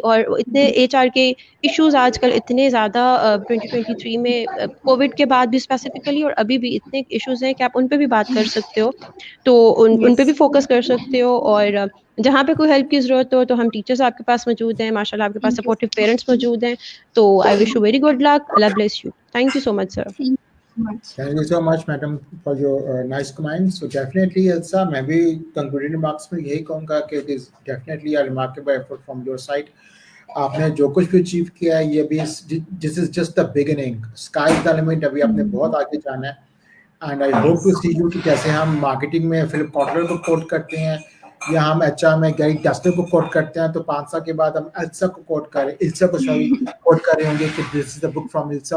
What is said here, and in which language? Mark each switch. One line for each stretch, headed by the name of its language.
Urdu: اور اتنے HR کے ایشوز آج کل اتنے زیادہ 2023 میں کووڈ کے بعد بھی اسپیسیفکلی اور ابھی بھی اتنے ایشوز ہیں کہ آپ ان پہ بھی بات کر سکتے ہو. تو ان پہ بھی فوکس کر سکتے ہو. اور جہاں پہ کوئی ہیلپ کی ضرورت ہو تو ہم ٹیچرس آپ کے پاس موجود ہیں ماشاء اللہ. آپ کے پاس سپورٹیو پیرنٹس موجود ہیں.
English: تو I wish you very good luck. Allah bless you. Thank you so much sir. Thank you so much, madam, for your nice comments. So definitely, Elsa,
Urdu: میں بھی concluding remarks میں یہی کہوں گا کہ
English: it is definitely a remarkable effort from your side.
Urdu: آپ نے جو کچھ بھی اچیو کیا ہے یہ بھی
English: this is just the beginning. Sky is the limit.
Urdu: ابھی آپ نے بہت آگے جانا ہے.
English: And I hope to see you
Urdu: کہ جیسے ہم مارکیٹنگ میں فلپ کاٹلر کو کوٹ کرتے ہیں یا ہم HR میں گیری ڈسٹر کو کوٹ کرتے ہیں تو 5 سال کے بعد ہم السا کو کوٹ کر رہے ہوں گے کہ
English: This is a book from السا.